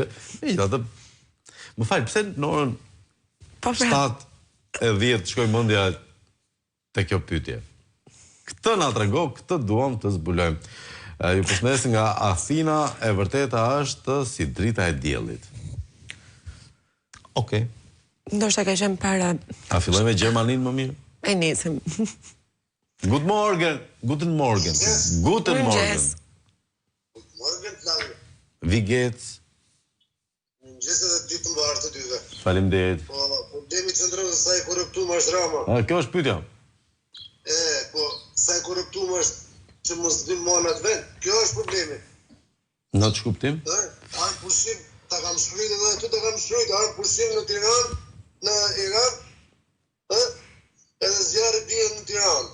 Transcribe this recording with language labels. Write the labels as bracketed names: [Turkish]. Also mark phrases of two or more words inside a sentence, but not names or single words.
[Albanian] Megjithatë, më fal, pse në orën 7:10 shkoj mendja te kjo pyetje. Këtë na trego, këtë duam të zbulojmë. Ju përshëndes nga Athina, e vërteta është si drita e diellit. Okej. Ndoshta ka qenë para. A fillojmë me Gjermaninë më mirë? E nisim. [German] Guten Morgen. Guten Morgen. Guten Morgen. Morgen, Flavio. Wie geht's? [Albanian] Mëngjes edhe ditë të mbarë të dyve. Faleminderit. Po, problemi qëndron se sa i korruptuar është Rama. Kjo është pyetja. Po, sa i korruptuar është që mos dim monat vend. Kjo është problemi. Në ç'u kuptim? Ai pushim, ta kam shkruajtur edhe aty, ta kam shkruajtur, ai pushim në Tiranë, në Iran, edhe zjarri bie në Tiranë.